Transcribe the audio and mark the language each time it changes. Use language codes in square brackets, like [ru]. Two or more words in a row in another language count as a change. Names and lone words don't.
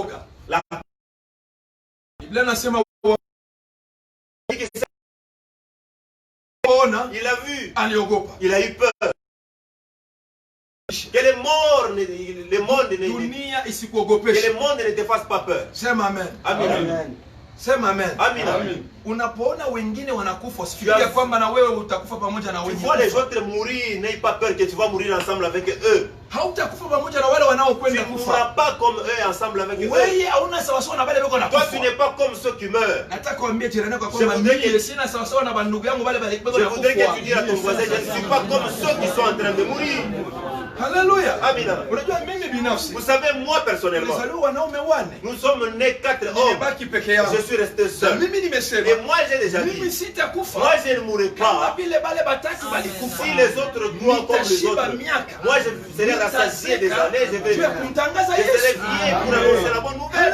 [fr] Il a vu. Il a eu peur. Que le monde ne te fasse pas peur. [sw] Amen. Sema amen. Amen. Unapoona wengine wanakufa usifikirie kwamba na wewe utakufa pamoja na wengine. [fr] Tu vois les autres mourir, n'aie pas peur que tu vas mourir ensemble avec eux. [sw] Hautakufa pamoja na wale wanaokwenda kufa. [fr] Tu ne mourras pas comme eux ensemble avec eux. [sw] Wewe hauna sawa sawa na wale wako nakufa. [fr] Toi tu n'es pas comme ceux qui meurent. [sw] Nataka kuambia jirani yako kwamba mimi sina sawa sawa na bandugu yangu wale wako nakufa. [fr] Je voudrais que tu dises à ton voisin, je ne suis pas comme ceux qui sont en train de mourir. Alléluia. Amen. [sw] Unajua mimi binafsi. [fr] Vous savez, moi personnellement, nous sommes nés 4 hommes. Je suis resté seul. Et moi j'ai déjà dit, moi je ne mourrai pas. Si les autres croient comme les autres, moi je serai rassasié des années, je serai vieux pour annoncer la bonne nouvelle.